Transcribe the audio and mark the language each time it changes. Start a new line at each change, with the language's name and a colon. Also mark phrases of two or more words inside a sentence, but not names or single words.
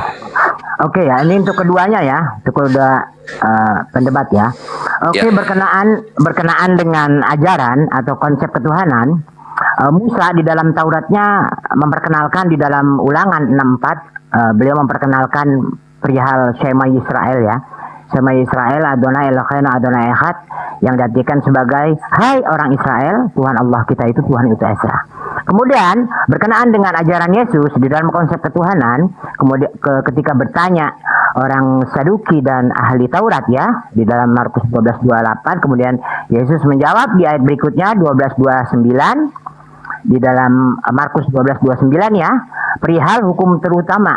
Indonesian: Oke ya, ini untuk keduanya ya, untuk kedua pendebat ya. Oke, Ya. berkenaan dengan ajaran atau konsep ketuhanan, Musa di dalam Tauratnya memperkenalkan di dalam Ulangan 64, beliau memperkenalkan perihal
Hebrew: שמע ישראל
Indonesian: ya.
Hebrew: שמע ישראל אדני אלהינו אדני אחד,
Indonesian: yang diartikan sebagai hai orang Israel, Tuhan Allah kita itu Tuhan itu Esa. Kemudian berkenaan dengan ajaran Yesus di dalam konsep ketuhanan, kemudian ketika bertanya orang Saduki dan ahli Taurat ya, di dalam Markus 12:28, kemudian Yesus menjawab di ayat berikutnya 12:29, di dalam Markus 12:29 ya, perihal hukum terutama.